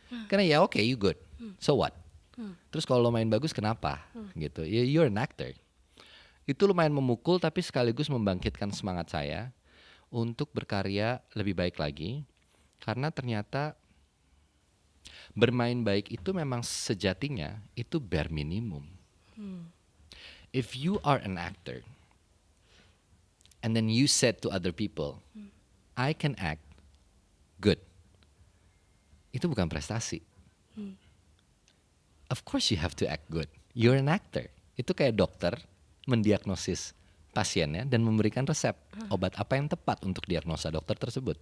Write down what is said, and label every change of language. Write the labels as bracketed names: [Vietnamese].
[Indonesian] Karena ya oke, [English] you good. So what? [Indonesian] Terus kalau lo main bagus kenapa? Gitu. Ya [English] you're an actor. [Indonesian] Itu lumayan memukul tapi sekaligus membangkitkan semangat saya untuk berkarya lebih baik lagi. Karena ternyata bermain baik itu memang sejatinya itu bare minimum. [English] If you are an actor and then you said to other people, I can act good. [Indonesian] Itu bukan prestasi. [English] Of course you have to act good. You're an actor. [Indonesian] Itu kayak dokter mendiagnosis pasiennya dan memberikan resep obat apa yang tepat untuk diagnosa dokter tersebut.